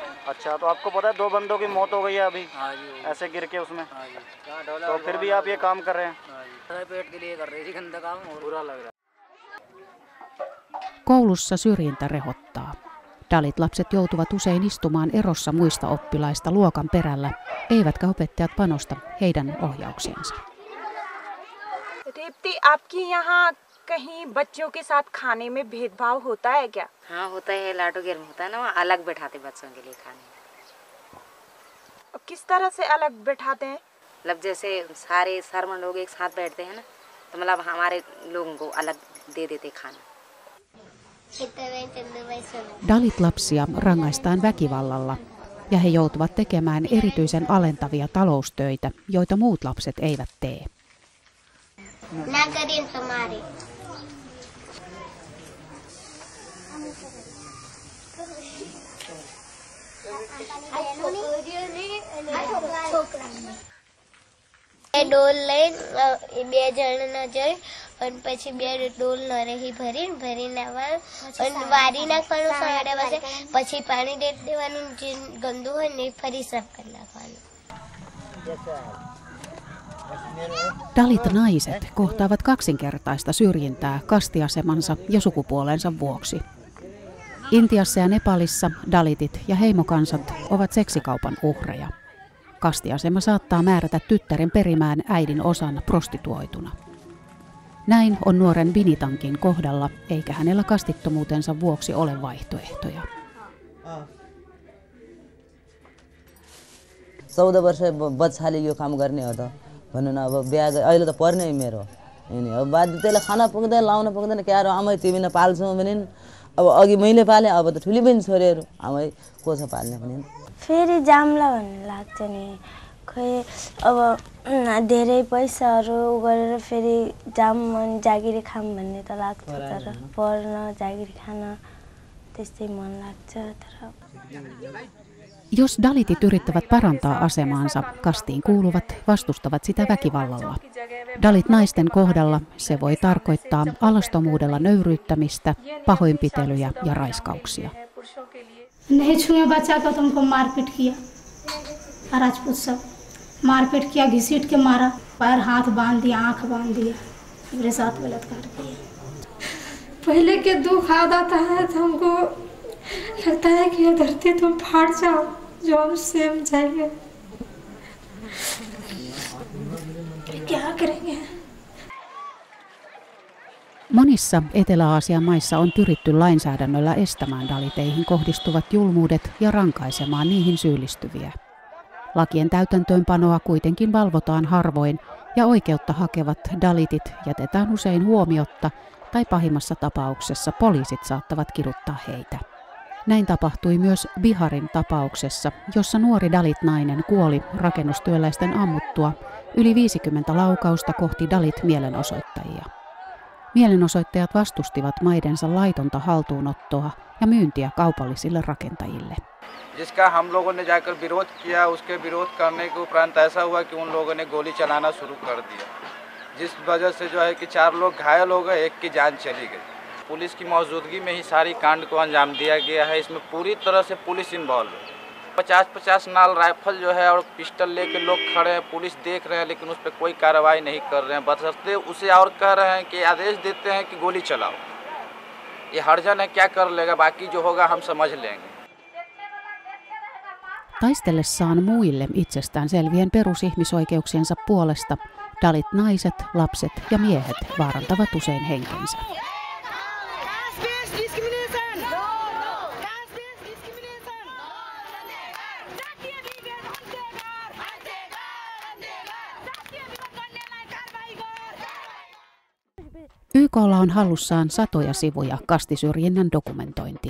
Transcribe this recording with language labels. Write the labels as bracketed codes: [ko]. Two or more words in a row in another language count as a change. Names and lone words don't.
[hi] अच्छा, तो आपको पता है 2 बंदों की मौत हो गई है अभी? हाँ जी। ऐसे गिर के उसमें। हाँ जी। तो फिर भी आप ये काम कर रहे हैं? हाँ जी। पेट के लिए कर रही थी गंदा काम और बुरा लग रहा। [fi] Koulussa syrjintä rehottaa. Dalit-lapset joutuvat usein istumaan erossa muista oppilaista luokan perällä, eivätkä opettajat panosta heidän ohjauksiinsa. [hi] दीप्ति, आपकी यहाँ कहीं बच्चों के साथ खाने में भेदभाव होता है क्या? हाँ होता है, लाडो गिर में होता है ना, वहाँ अलग बैठाते बच्चों के लिए खाने। किस तरह से अलग बैठाते हैं? मतलब जैसे सारे शर्मा लोग एक साथ बैठते हैं ना, तो मतलब हमारे लोगों को अलग दे देते खाना. [fi] Dalit-lapsia rangaistaan väkivallalla ja he joutuvat tekemään erityisen alentavia taloustöitä, joita muut lapset eivät tee. [gu] ડોલ લઈને 2 જણ જઈ અને પછી 2 ડોલ નરેહી ભરીને આવવાનું અને વારી નાખવાનું સવારે પછી પાણી દે દેવાનું, જે ગંદુ હોય ને ફરી સાફ કરી નાખવાનું. [fi] Dalit-naiset kohtaavat kaksinkertaista syrjintää kastiasemansa ja sukupuolensa vuoksi. Intiassa ja Nepalissa dalitit ja heimokansat ovat seksikaupan uhreja. Kastiasema saattaa määrätä tyttären perimään äidin osan prostituoituna. Näin on nuoren Binitankin kohdalla, eikä hänellä kastittomuutensa vuoksi ole vaihtoehtoja. [ne] 14 वर्ष बच्चाले यो काम गर्ने हो त भन्नु न, अब बिहा अहिले त पर्ने मेरो हैन, अब बाध्य त्यसलाई खाना पुग्दैन लाउन पुग्दैन, के अरे आमै तिमी न पाल्छौ भने अब अघि मैले पाले, अब त ठुली बहिनी छोरीहरू आमै को छ पाल्ने भने फेरि जाम्ला भन्ने लाग्छ नि। खै अब धेरै पैसाहरू गरेर फेरि जाम जागिरी खाम भन्ने त लाग्छ, तर पढ्न जागिरी खान त्यस्तै मन लाग्छ. तर [fi] Jos dalitit yrittävät parantaa asemaansa, kastiin kuuluvat vastustavat sitä väkivallalla. Dalit-naisten kohdalla se voi tarkoittaa alastomuudella nöyryyttämistä, pahoinpitelyjä ja raiskauksia. [hi] नहीं छुए बच्चा को तो उनको मारपीट किया, राजपूत सब मारपीट किया, घसीट के मारा, पैर हाथ बांध दिया, आँख बांध दिया, मेरे साथ बलात्कार किया. पहले के दुख याद आता है तो हमको लगता है कि ये धरती तुम फाड़ जाओ, जो हम सेम जाएंगे, क्या करेंगे. [fi] Monissa Etelä-Aasian maissa on pyritty lainsäädännöllä estämään daliteihin kohdistuvat julmuudet ja rankaisemaan niihin syyllistyviä. Lakien täytäntöönpanoa kuitenkin valvotaan harvoin ja oikeutta hakevat dalitit jätetään usein huomiotta tai pahimmassa tapauksessa poliisit saattavat kiduttaa heitä. Näin tapahtui myös Biharin tapauksessa, jossa nuori dalit-nainen kuoli rakennustyöläisten ammuttua yli 50 laukausta kohti dalit-mielenosoittajia. Mielenosoittajat vastustivat maidensa laitonta haltuunottoa ja myyntiä kaupallisille rakentajille. [hi] जिसका हम लोगों ने जाकर विरोध किया, उसके विरोध करने के उपरांत ऐसा हुआ कि उन लोगों ने गोली चलाना शुरू कर दिया, जिस वजह से जो है कि 4 लोग घायल हो गए, 1 की जान चली गई. पुलिस की मौजूदगी में ही सारी कांड को अंजाम दिया गया है. इसमें पूरी तरह से पुलिस इन्वॉल्व है. 50-50 नाल राइफल जो है और पिस्टल लेके लोग खड़े हैं, पुलिस देख रहे हैं, लेकिन उस पर कोई कार्रवाई नहीं कर रहे हैं. बशर्ते उसे और कह रहे हैं कि आदेश देते हैं कि गोली चलाओ. ये हर्जन है, क्या कर लेगा, बाकी जो होगा हम समझ लेंगे. [fi] Taistellessaan muille itsestään selvien perusihmisoikeuksiensa puolesta dalit-naiset, lapset ja miehet vaarantavat usein henkensä. YK:lla on hallussaan satoja sivuja kastisyrjinnän dokumentointia.